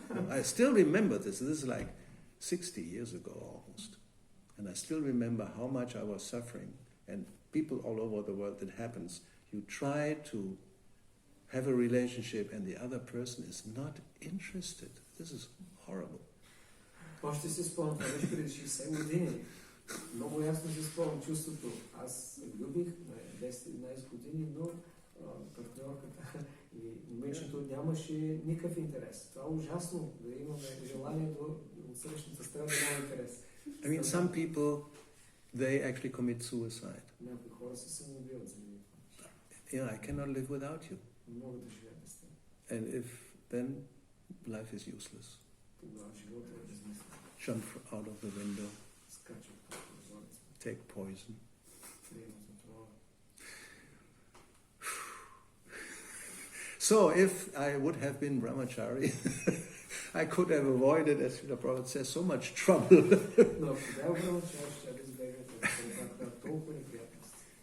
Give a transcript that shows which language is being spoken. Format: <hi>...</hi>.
<en>I still remember this. This is like 60 years ago almost. And I still remember how much I was suffering. And people all over the world, it happens. You try to have a relationship and the other person is not interested. This is horrible.</en> <bg>Още си спомням, това беше преди 60 години. Много ясно си спомням чувството. Аз се влюбих на 10-11 години, но партньорката и момичето нямаше никакъв интерес. Това е ужасно, да имаме желание от срещната страна да няма интерес.</bg> <en>I mean, some people, they actually commit suicide.</en> <bg>Някои хора се самоубиват заради това.</bg> <en>Yeah, I cannot live without you.</en> <bg>Не могат да живеят без теб.</bg> <en>And then life is useless.</en> <bg>Тогава живота е безмислен.</bg> <en>Jump out of the window,</en> <bg>Скачат по прозореца.</bg> <en>take poison.</en> <bg>Приемат отрова.</bg> <en>So if I would have been brahmachari, I could have avoided, as the Prophet says, so much trouble.</en> <bg>Но ако бях брамачар, ще да избегнете толкова неприятности.</bg>